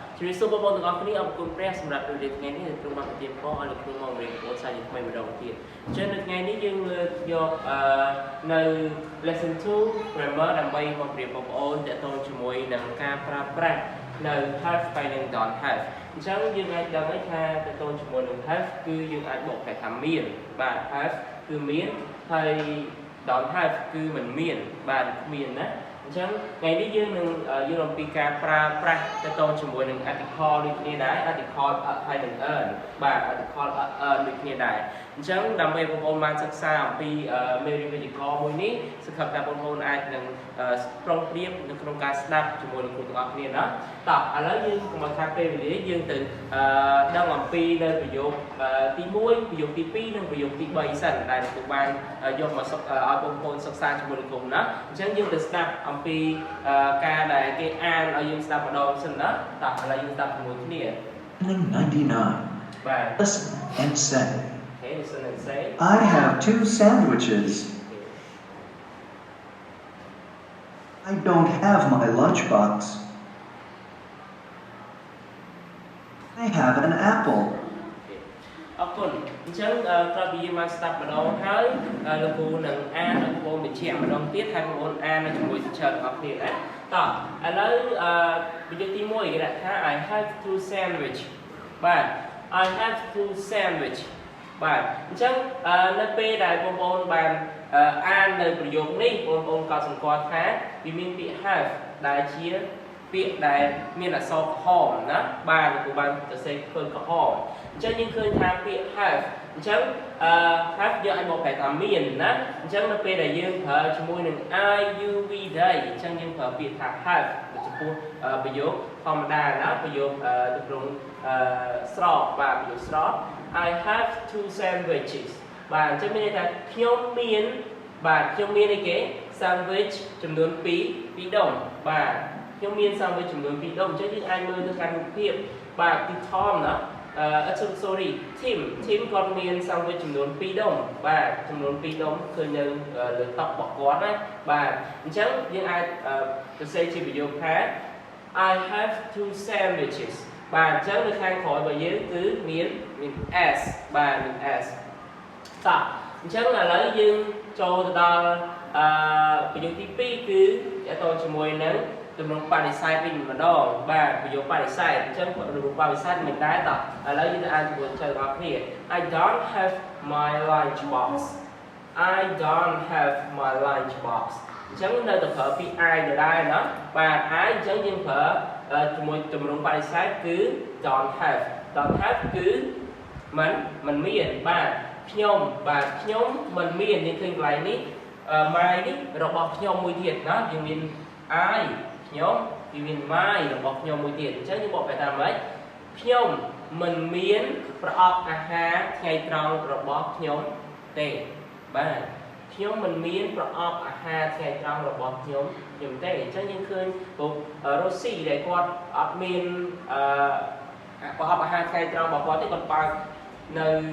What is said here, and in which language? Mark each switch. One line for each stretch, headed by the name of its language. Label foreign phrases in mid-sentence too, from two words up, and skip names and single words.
Khmer: ជំរាបសួរបងប្អូនទាំងអស់គ្នាអរគុណព្រះសម្រាប់ពេលថ្ងៃនេះក្នុងមកទៀតផងឲ្យក្នុងមករៀនបងសាជាថ្មីម្ដងទៀតអញ្ចឹងនៅថ្ងៃនេះយើងលើកយកនៅ
English: lesson 2 grammar
Khmer: ដើម្បីមករៀនបងប្អូនទាក់ទងជាមួយនឹងការប្រើប្រាស់នៅ have ហើយ និង
English: don't have
Khmer: អញ្ចឹងយើងអាចដឹងថាទាក់ទងជាមួយនឹង have គឺយើងអាចបកប្រែថាមានបាទ have គឺមានហើយ
English: don't have
Khmer: គឺមិនមានបាទគ្មានណាអញ្ចឹងថ្ងៃនេះយើងនឹង យល់អំពីការប្រើប្រាស់ទាក់ទងជាមួយនឹង article ដូចគ្នាដែរ article ហើយនឹង earn បាទ
English: article earn
Khmer: ដូចគ្នាដែរអញ្ចឹងដើម្បី បងប្អូនបានសិក្សាអំពីមេរៀនវេយ្យាករណ៍មួយនេះសង្ឃឹមថាបងប្អូនអាចនឹងប្រុងប្រៀបនៅក្នុងការស្ដាប់ជាមួយនឹងគ្រូទាំងអស់គ្នាណាតោះឥឡូវយើងកុំឲ្យខាតពេលវេលាយើងទៅដឹងអំពីនៅប្រយោគទី1ប្រយោគទី2និងប្រយោគទី3សិនដែលគ្រូបានយកមកឲ្យបងប្អូនសិក្សាជាមួយនឹងគ្រូណាអញ្ចឹងយើងទៅស្ដាប់អំពីការដែលគេអានឲ្យយើងស្ដាប់ម្ដងសិនណាតោះឥឡូវយើងស្ដាប់ជាមួយគ្នា 99. បាទ
English: Listen and say. Okay, listen and say. I have 2 sandwiches. I don't have my lunchbox. I have an apple.
Khmer: អរគុណអញ្ចឹងក្រោយពីយើងបានស្ដាប់ម្ដងហើយលោកគ្រូនឹងអានឲ្យបងប្អូនបញ្ជាក់ម្ដងទៀតហើយបងប្អូនអានជាមួយសិស្សទាំងអស់គ្នាណាតោះឥឡូវប្រយោគទី1គេដាក់ថា
English: I have 2 sandwich
Khmer: បាទ
English: I have 2 sandwich
Khmer: បាទអញ្ចឹង នៅពេលដែលបងប្អូនបានអាននៅប្រយោគនេះបងប្អូនក៏សង្កត់ថាវាមានពាក្យ have ដែលជាពាក្យដែលមានអក្សរក្រហមណាបាទលោកគ្រូបានសរសេរឃើញក្រហម អញ្ចឹងយើងឃើញថាពាក្យ have អញ្ចឹងhave យើងអាចបកប្រែថាមានណាអញ្ចឹងនៅពេលដែលយើងប្រើជាមួយនឹង
English: I you we they
Khmer: អញ្ចឹងយើងប្រើពាក្យថា have ចំពោះប្រយោគធម្មតាណាប្រយោគទម្រង់ស្រ កបាទប្រយោគស្រក
English: I have 2 sandwiches
Khmer: បាទអញ្ចឹងមានន័យថាខ្ញុំមានបាទខ្ញុំមានអីគេ sandwich ចំនួន2ដុំបាទខ្ញុំមាន sandwich ចំនួន2ដុំអញ្ចឹងយើងអាចមើលទៅកាន់រូបភាពបាទទី Tom ណាsorry Tim គាត់មាន sandwich ចំនួន2ដុំបាទចំនួន2ដុំឃើញនៅលើតុរបស់គាត់ណាបាទអញ្ចឹងយើងអាចសរសេរជាប្រយោគថា
English: I have 2 sandwiches
Khmer: បាទអញ្ចឹងនៅខាងក្រោយរបស់យើងគឺមាន s បាទមាន s តោះអញ្ចឹងឥឡូវយើងចូលទៅដល់ប្រយោគទី2គឺតទៅជាមួយនឹងទម្រង់បដិសេធវិញម្ដងបាទប្រយោគប ដិសេធអញ្ចឹងទម្រង់បដិសេធមិនដែរតោះឥឡូវយើងទៅអានជាមួយចូលដល់គ្នា
English: I don't have my lunch box I don't have my lunch box
Khmer: អញ្ចឹងនៅតែប្រើ ពាក្យ I ដដែលណាបាទ I អញ្ចឹងយើងប្រើជាមួយទម្រង់បដិសេធគឺ
English: don't have
Khmer: គឺមិនមានបាទខ្ញុំបាទខ្ញុំ មិនមានយើងឃើញកន្លែងនេះ my នេះរបស់ខ្ញុំមួយទៀតណាយើងមាន I ខ្ញុំវាមាន my របស់ខ្ញុំមួយទៀតអញ្ចឹងយើងបកប្រែថាម៉េចខ្ញុំមិនមានប្រអប់អាហារថ្ងៃត្រង់របស់ខ្ញុំទេបាទខ្ញុំមិនមានប្រអប់អាហារថ្ងៃត្រង់របស់ខ្ញុំទេអញ្ចឹងយើងឃើញពុករ៉ូស៊ីដែលគាត់អត់មានប្រអប់អាហារថ្ងៃត្រង់របស់គាត់ទេគាត់បើកនៅ